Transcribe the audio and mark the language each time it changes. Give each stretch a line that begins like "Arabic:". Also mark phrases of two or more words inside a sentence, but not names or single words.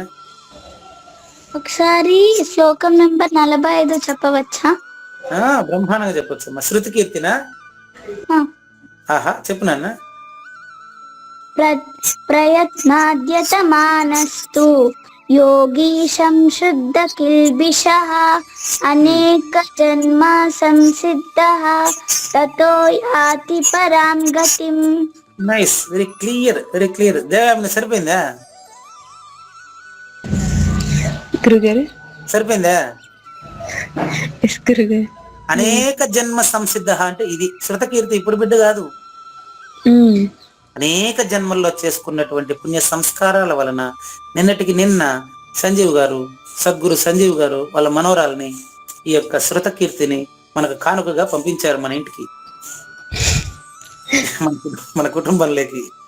Telugu: ఒకసారి శ్లోకం నెంబర్ 45 చెప్పవచ్చా? బ్రహ్మాండంగా చెప్పొచ్చు. మా శృతి కీర్తినా? ఆహా, చెప్పు నాన్న.
Sanskrit: प्रयत्नाद्यतमानस्तु योगीशं शुद्धकिल्बिषः अनेकजन्म संसिद्धः ततो याति परां गतिम्.
English: Nice, very clear, very clear. దేవామిని సరిపోయిందా?
Telugu: గురుగారు. సరిపోయిందా? ఎస్ గురుగారు.
Sanskrit: अनेक जन्म संसिद्ध
Telugu: అంటే ఇది శృతకీర్తి ఇప్పుడు బిడ్డ కాదు. అనేక జన్మల్లో చేసుకున్నటువంటి పుణ్య సంస్కారాల వలన నిన్నటికి నిన్న సంజీవ్ గారు, సద్గురు సంజీవ్ గారు వాళ్ళ మనోరాల్ని ఈ యొక్క శృతకీర్తిని మనకు కానుకగా పంపించారు మన ఇంటికి, మన కుటుంబంలోకి.